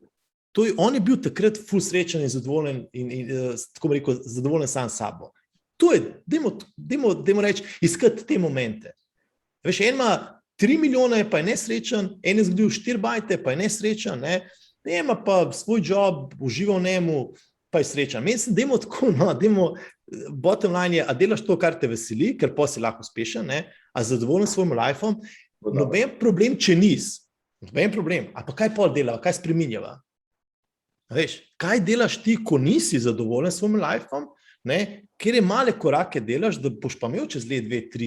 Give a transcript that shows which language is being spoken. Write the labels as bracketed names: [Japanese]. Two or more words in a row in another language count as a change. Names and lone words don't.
[Slovenian] On je bil takrat ful srečen in zadovoljen in tako bi rekel, zadovoljen sam s sabo. To je, dajmo reči, iskati te momente. Veš, en ima 3 milijone, pa je nesrečen, en je zgodil 4 bajte, pa je nesrečen, ne, ima pa svoj job, uživa v njemu, pa je sreča. Mislim, dajmo tako, no, [English] bottom line [Slovenian] je, a delaš to, kar te veseli, ker pa si lahko uspešen, ne? A zadovoljen s svojim lifeom, noben problem, če nisi. Noben problem. A pa kaj pol delava, kaj spreminjava? Veš, kaj delaš ti, ko nisi zadovoljen s svojim lifeom, kjer je male korake delaš, da boš pa imel čez let, 2, 3.